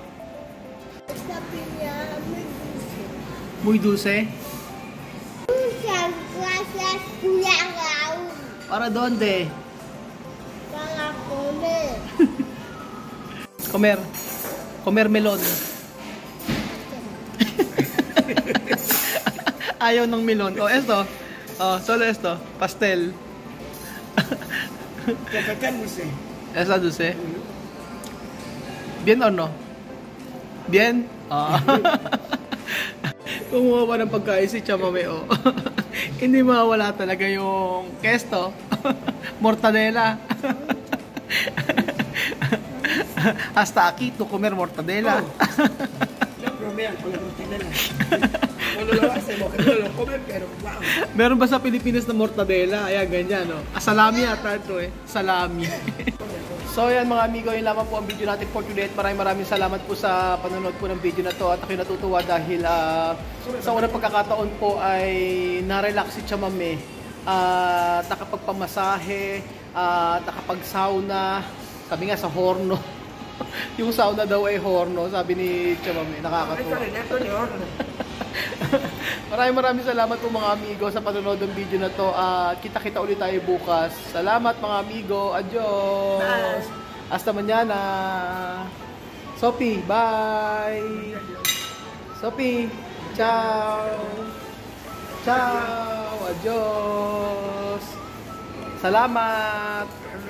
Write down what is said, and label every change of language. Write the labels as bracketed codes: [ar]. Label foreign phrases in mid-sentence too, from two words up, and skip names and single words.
[es] Esta piña muy dulce. Muy dulce. Muchas gracias, Kuya Raúl. ¿Para dónde? Para comer. Comer melon. [tl] Ayaw ng melon. [es] Oh, esto. Oh, solo esto. Pastel. Cacacán dulce. ¿Es la dulce? ¿Bien o no? ¿Bien? Ah. [tl] Kumuha pa ng pagkain si Chamame, oh. Hindi mawala talaga yung kesto. [es] Mortadela. Hasta aquí to comer mortadela. No bromean con la mortadela. Cuando lo hacemos, que no lo comen, pero wow. [tl] Meron ba sa Pilipinas na mortadela? Ayan, ganyan, no? Ah, salami ata ito eh. Salami. So yan mga amigo, yun lamang po ang video natin [en] for today. [tl] At maraming salamat po sa panonood po ng video na to. At ako'y natutuwa dahil sa unang pagkakataon po ay na-relax si Chamame. Nakapagpamasahe, nakapag-sauna. Sabi nga sa horno. Yung sauna daw ay horno, sabi ni Chamame. Nakakatuwa. Maraming salamat po mga amigo sa panonood ng video na to. Kita-kita ulit tayo bukas. Salamat mga amigo. Adios. Bye. [es] Hasta mañana. Sophie, bye. Sophie, ciao. Ciao. Adios. [tl] Salamat.